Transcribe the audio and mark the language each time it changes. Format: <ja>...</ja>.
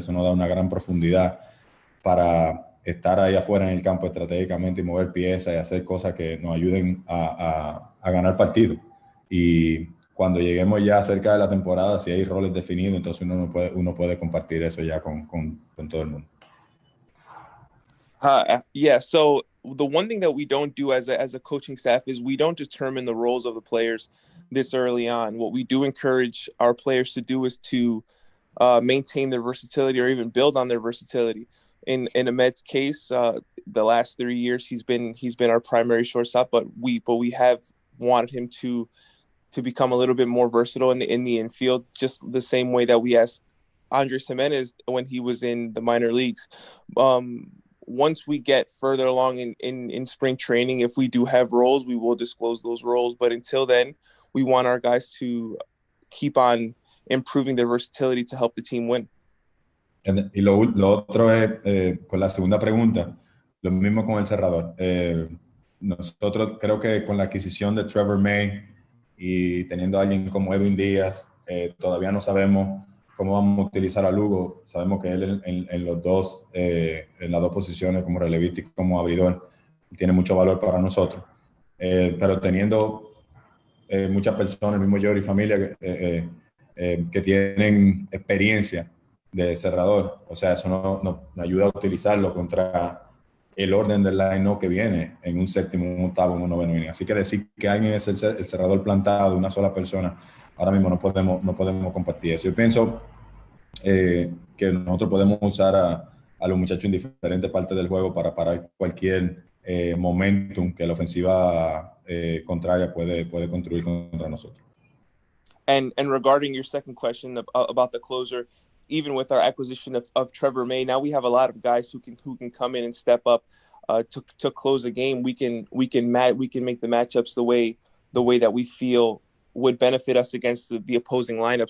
<es>Eso nos da una gran profundidad para estar ahí afuera en el campo estratégicamente y mover piezas y hacer cosas que nos ayuden a ganar partidos. Y cuando lleguemos ya cerca de la temporada, si hay roles definidos, entonces uno puede compartir eso ya con todo el mundo.</es> <en>Yeah, so the one thing that we don't do as a coaching staff is we don't determine the roles of the players this early on. What we do encourage our players to do is to maintain their versatility, or even build on their versatility. In Ahmed's case, the last 3 years he's been our primary shortstop, but we have wanted him to become a little bit more versatile in the infield, just the same way that we asked Andres Gimenez when he was in the minor leagues. Once we get further along in spring training, if we do have roles, we will disclose those roles. But until then, we want our guys to keep on improving their versatility to help the team win.</en> <es>Y lo otro es, con la segunda pregunta, lo mismo con el cerrador. Nosotros creo que con la adquisición de Trevor May y teniendo a alguien como Edwin Díaz, todavía no sabemos cómo vamos a utilizar a Lugo. Sabemos que él en las dos posiciones, como relevista y como abridor, tiene mucho valor para nosotros. Pero teniendo muchas personas, el mismo yo y familia, que tienen experiencia de cerrador, o sea, eso nos ayuda a utilizarlo contra el orden del line-up que viene en un séptimo, un octavo, un noveno inning. Así que decir que alguien es el cerrador plantado de una sola persona, ahora mismo no podemos compartir eso. Yo pienso que nosotros podemos usar a los muchachos en diferentes partes del juego para parar cualquier momentum que la ofensiva contraria puede construir contra nosotros.</es> <en>And regarding your second question about the closer, even with our acquisition of Trevor May, now we have a lot of guys who can come in and step up to close a game. We can make the matchups the way that we feel would benefit us against the opposing lineup.</en>